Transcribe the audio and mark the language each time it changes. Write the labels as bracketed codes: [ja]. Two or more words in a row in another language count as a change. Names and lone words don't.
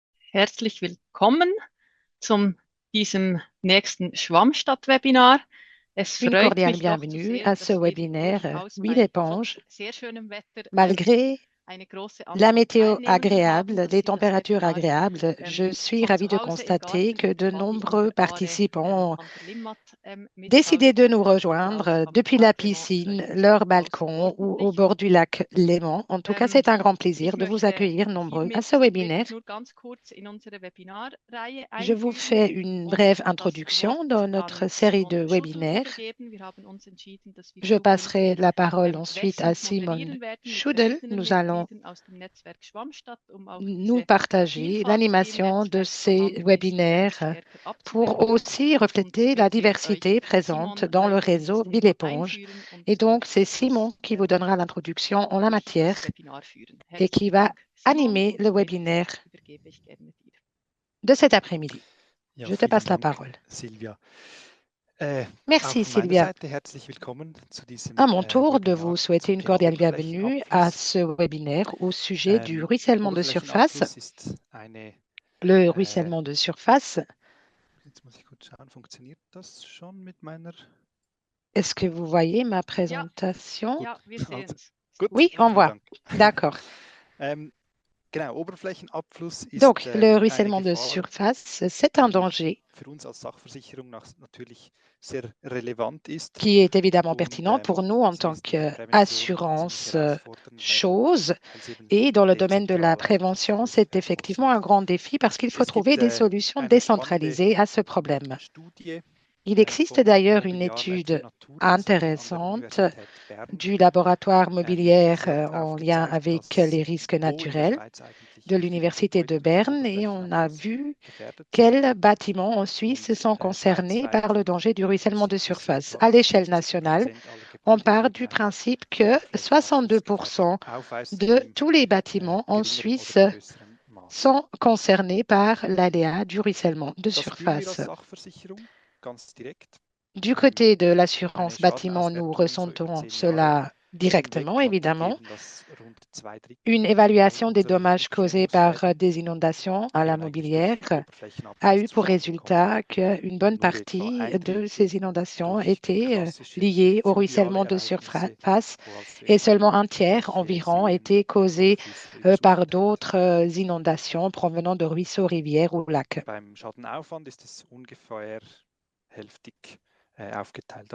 [de] Herzlich willkommen zum diesem nächsten Schwammstadt-Webinar. Es [fr] Une [de] freut [fr] cordiale [de] mich doch zu [fr] bienvenue [de] sehen, [fr] à ce [de] dass wir [fr] webinaire [de] durchaus [fr] Huile [de] bei trotz [fr] éponge. [de] sehr schönem Wetter [fr] Malgré [de] eine große [fr] la [de] Anzahl [fr] météo [de] Teilnehmenden haben, [fr] agréable, [de] dass [fr] les [de] Sie das [fr] températures [de] Webinar [fr] agréables, je suis [de] von [fr] ravie [de] zu [fr] de [de] Hause im [fr] constater [de] Garten [fr] que de [de] quasi in [fr] nombreux [de] der Aare [fr] participants ont [de] an der Limmat [fr] décidé de nous [de] oder draußen [fr] rejoindre [de] am [fr] depuis la [de] Parklement [fr] piscine, [de] vielleicht [fr] leur [de] draußen [fr] balcon ou au [de] ordentlich. [fr] bord du lac Léman. En tout cas, c'est un grand plaisir [de] Ich [fr] de vous [de] möchte [fr] accueillir nombreux à [de] hiermit [fr] ce webinaire. [de] wirklich nur ganz kurz in unsere Webinarreihe [fr] Je vous [de] einführen [fr] fais une [de] und [fr] brève [de] das Wort [fr] introduction dans [de] an [fr] notre série [de] Simon [fr] de [de] Schuddel [fr] webinaires. [de] übergeben. Wir haben uns entschieden, dass wir [fr] Je passerai [de] zukünftig [fr] la parole ensuite à [de] wechselnd [fr] Simon [de] moderieren werden mit [fr] Schudel. [de] verschiedenen [fr] Nous allons [de] Mitgliedern aus dem Netzwerk Schwammstadt, um auch [fr] nous [de] diese [fr] partager [de] Vielfalt, die im [fr] l'animation de [de] Netzwerk [fr] ces [de] vorhanden ist, [fr] webinaires [de] stärker [fr] pour [de] abzubilden. [fr] aussi [de] Und [fr] refléter la [de] wenn Sie euch [fr] diversité présente [de] Simon [fr] dans le [de] in das [fr] réseau Ville [de] Thema [fr] Éponge. [de] einführen und [fr] Et donc, c'est Simon [de] das [fr] qui vous donnera l'introduction en la [de] durch [fr] matière [de] das Webinar führen. [fr] et qui [de] Herzlichen [fr] va [de] Dank, Simon, [fr] animer [de] und [fr] le [de] somit [fr] webinaire [de] übergebe ich gerne dir. [fr] de cet après-midi. [de] Ja, [fr] Je te [de] vielen [fr] passe la [de] Dank, [fr] parole. [de] Silvia. Auch [fr] Merci, [de] von meiner [fr] Sylvia. [de] Seite herzlich willkommen zu diesem [fr] À mon tour de [de] Webinar [fr] vous souhaiter [de] zum [fr] une [de] Thema [fr] cordiale bienvenue à [de] Oberflächenabfluss. [fr] ce webinaire au sujet du ruissellement de surface. [de] Oberflächenabfluss ist eine, [fr] Le ruissellement de surface. [de] jetzt muss ich kurz schauen, funktioniert das schon mit meiner? [fr] Est-ce que vous voyez ma [de] Ja, [fr] présentation? [de] ja, wir sehen Also, es. gut, [fr] Oui, on [de] vielen [fr] voit. [de] Dank. [fr] D'accord. [de] Genau, Oberflächenabfluss ist [fr] Donc, le [de] eine [fr] ruissellement de [de] Gefahr, [fr] surface, c'est un [de] die [fr] danger [de] für uns als Sachversicherung natürlich sehr relevant ist. [fr] qui est évidemment [de] Und [fr] pertinent pour nous en [de] Sie [fr] tant [de] wissen, die Prävention ist eine ziemlich [fr] qu'assurance [de] herausfordernde, [fr] chose. [de] weil es eben [fr] Et dans le domaine de la [de] dezentral [fr] prévention, [de] große [fr] c'est [de] Fälle [fr] effectivement [de] auslöst. [fr] un grand défi parce qu'il faut [de] Es gibt [fr] trouver des solutions [de] eine spannende [fr] décentralisées à ce problème. [de] Studie [fr] Il existe [de] vom [fr] d'ailleurs une [de] Mobiliarwerk für [fr] étude [de] Natur, das an der [fr] intéressante [de] Universität Bern [fr] du laboratoire [de] die [fr] mobilière [de] sehr [fr] en [de] darauf [fr] lien [de] gezeigt, [fr] avec [de] dass [fr] les risques [de] wo in der [fr] naturels [de] Schweiz eigentlich [fr] de [de] viele [fr] l'Université de [de] Gebäude durch [fr] Berne et on a [de] Oberflächenabfluss [fr] vu [de] gefährdet sind. [fr] quels bâtiments en Suisse [de] Und [fr] sont concernés [de] schweizweit [fr] par le danger du ruissellement de [de] sind es so [fr] surface. [de] etwa [fr] À l'échelle [de] 50% [fr] nationale, [de] aller [fr] on [de] Gebäude, die [fr] part [de] eben [fr] du [de] eine [fr] principe que [de] Oberflächenabflussgefahr [fr] 62% [de] aufweist [fr] de [de] im [fr] tous les bâtiments en [de] geringeren oder [fr] Suisse [de] größeren Maße. [fr] sont concernés par l'aléa du ruissellement de [de] Das spüren wir [fr] surface. [de] als Sachversicherung ganz direkt. [fr] Du côté de [de] Eine [fr] l'assurance bâtiment, nous [de] Schadenauswertung so über [fr] ressentons [de] 10 Jahre [fr] cela directement, [de] hinweg hat [fr] évidemment. [de] ergeben, dass rund 2 Drittel [fr] Une évaluation des [de] unserer [fr] dommages causés par [de] Rückstellungsschäden [fr] des inondations à la [de] eben eigentlich durch [fr] mobilière a [de] Oberflächenabfluss [fr] eu pour [de] zustande kommen. [fr] résultat qu'une [de] Und [fr] bonne [de] nur etwa [fr] partie [de] ein [fr] de [de] Drittel [fr] ces inondations [de] durch [fr] était [de] klassische [fr] liée au [de] fluviale [fr] ruissellement de [de] Ereignisse, [fr] surface [de] wo also [fr] et [de] etwa [fr] seulement un tiers [de] Bäche, [fr] environ [de] Seen [fr] était [de] oder [fr] causé [de] Flüsse oder [fr] par [de] Überschüsse hat. [fr] d'autres inondations provenant de ruisseaux, rivières ou lacs. [de] Beim Schadenaufwand ist es ungefähr hälftig aufgeteilt.